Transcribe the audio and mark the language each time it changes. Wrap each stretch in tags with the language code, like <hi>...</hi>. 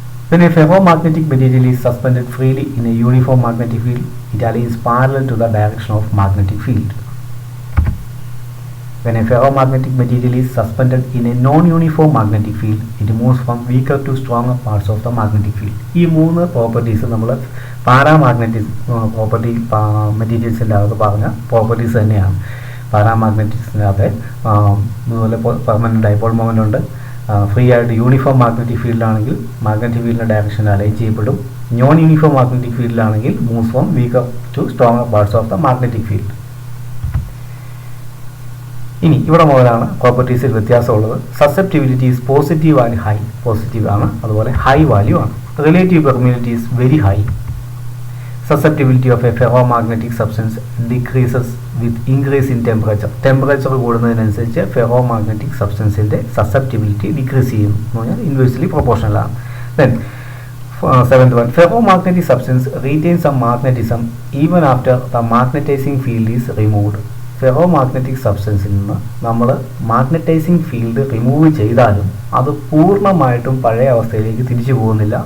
<en>When a ferromagnetic material is suspended freely in a uniform magnetic field, it aligns parallel to the direction of magnetic field. When a ferromagnetic material is suspended in a non-uniform magnetic field, it moves from weaker to stronger parts of the magnetic field.</en> <ml>ഈ മൂന്ന് properties നമ്മൾ paramagnetic property മെറ്റീരിയൽസിൻ്റെ അകത്ത് പറഞ്ഞ properties തന്നെയാണ്. പാരാമാഗ്നറ്റിക്സിനകത്ത് അതുപോലെ permanent dipole moment ഉണ്ട്. Free ആയിട്ട് uniform magnetic ഫീൽഡിലാണെങ്കിൽ magnetic ഫീൽഡിൻ്റെ direction align ചെയ്യപ്പെടും. Non uniform magnetic ഫീൽഡിലാണെങ്കിൽ</ml> <en>Moves from weaker to stronger parts of the magnetic field.</en> <ml>ഇനി ഇവിടെ മുതലാണ് പ്രോപ്പർട്ടീസിൽ വ്യത്യാസമുള്ളത്.</ml> <en>susceptibility is positive and high,</en> <ml>positive ആണ്, അതുപോലെ ഹൈ വാല്യൂ ആണ്.</ml> <en>Relative permeability is very high. Susceptibility of a ferromagnetic substance decreases with increase in temperature.</en> <ml>Temperature കൂടുന്നതിനനുസരിച്ച് ferromagnetic സബ്സ്റ്റൻസിൻ്റെ susceptibility decrease ചെയ്യുന്നു എന്ന് പറഞ്ഞാൽ ഇൻവേഴ്സ്ലി പ്രൊപ്പോർഷണൽ ആണ്.</ml> <en>Then 7th one, ferromagnetic substance retains some magnetism even after the magnetizing field is removed.</en> <ml>Ferromagnetic സബ്സ്റ്റൻസിൽ നിന്ന് നമ്മൾ magnetizing field remove ചെയ്താലും അത് പൂർണ്ണമായിട്ടും പഴയ അവസ്ഥയിലേക്ക് തിരിച്ചു പോകുന്നില്ല.</ml>